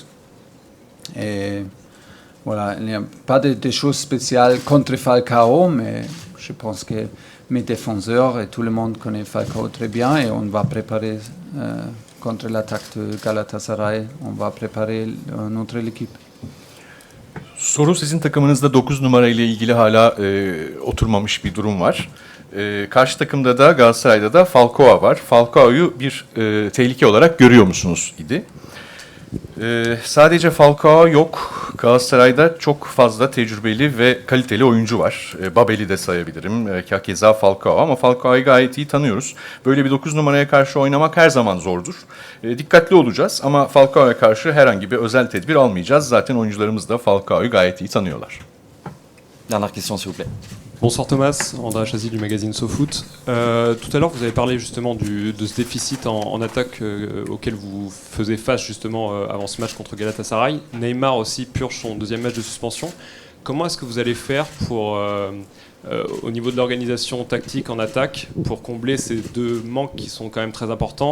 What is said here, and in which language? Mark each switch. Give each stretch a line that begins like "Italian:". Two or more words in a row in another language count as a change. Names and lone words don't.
French: Et voilà, il n'y a pas de choses spéciales contre Falcao, mais je pense que mes défenseurs et tout le monde connaît Falcao très bien et on va préparer contre l'attaque de Galatasaray, on va préparer notre équipe.
Turkish: Soru, sizin takımınızda 9 numara ile ilgili hala oturmamış bir durum var. Karşı takımda da Galatasaray'da da Falcao var. Falcao'yu bir tehlike olarak görüyor musunuz idi. Sadece Falcao yok. Galatasaray'da çok fazla tecrübeli ve kaliteli oyuncu var. Babel'i de sayabilirim. Keza Falcao ama Falcao'yu gayet iyi tanıyoruz. Böyle bir 9 numaraya karşı oynamak her zaman zordur. Dikkatli olacağız ama Falcao'ya karşı herhangi bir özel tedbir almayacağız. Zaten oyuncularımız da Falcao'yu gayet iyi tanıyorlar.
French: Dernière question, s'il vous plaît. Bonsoir Thomas, André Chazy du magazine SoFoot. Tout à l'heure, vous avez parlé justement de ce déficit en attaque auquel vous faisiez face justement avant ce match contre Galatasaray. Neymar aussi purge son deuxième match de suspension. Comment est-ce que vous allez faire pour, au niveau de l'organisation tactique en attaque, pour combler ces deux manques qui sont quand même très importants?